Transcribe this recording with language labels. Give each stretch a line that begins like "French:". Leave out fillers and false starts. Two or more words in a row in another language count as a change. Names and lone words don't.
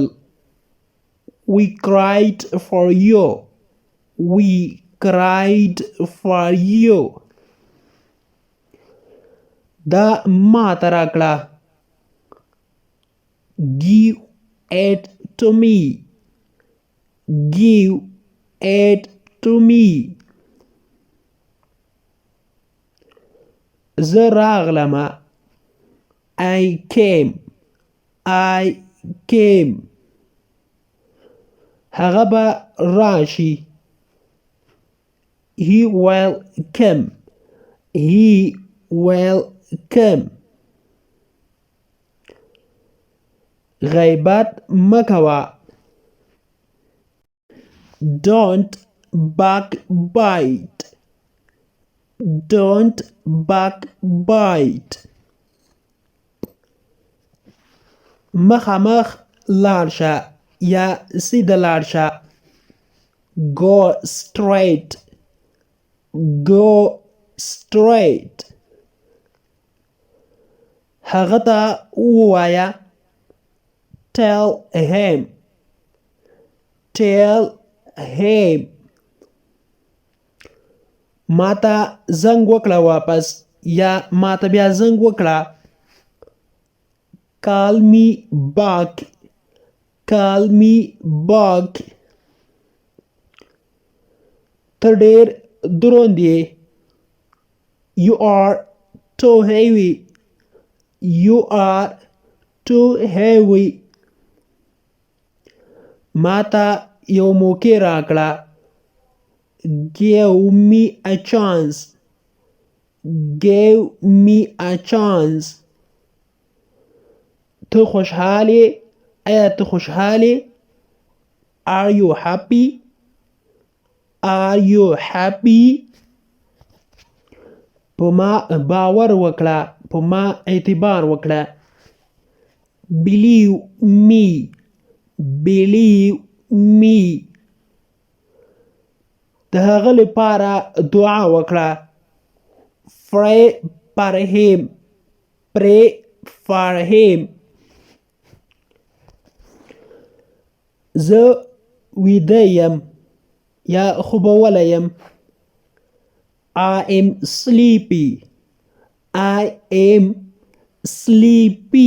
English: We cried for you. We cried for you.
Pashto: دا ما ته راکړه.
English: Give it to me. Give it to me.
Pashto: زه راغلمه.
English: I came. I came.
Pashto: هغه به راشي.
English: He will come. He will come.
Pashto: غیبت مکوه.
English: Don't backbite. Don't backbite.
Pashto: مخامخ لاړ شه یا سیده لاړ شه.
English: Go straight. Go straight.
Pashto: هغه ته ووایه.
English: Tell him. Tell him.
Pashto: ما ته زنګ وکړه واپس یا ما ته بیا زنګ وکړه.
English: Call me back. Call me back.
Pashto: ته ډېر دروند یې.
English: You are too heavy. You are too heavy.
Pashto: ما ته یو موقع راکړه.
English: Give me a chance. gave me a chance.
Pashto: ته خوشحاله؟ آیا ته خوشحاله؟
English: Are you happy? Are you happy?
Pashto: په ما باور وکړه، په ما اعتبار وکړه.
English: Believe me. Believe me.
Pashto: د هغه لپاره دعا وکړه.
English: Pray for him. Pray for him.
Pashto: زه ویده یم یا خوبولی یم.
English: I am sleepy. I am sleepy.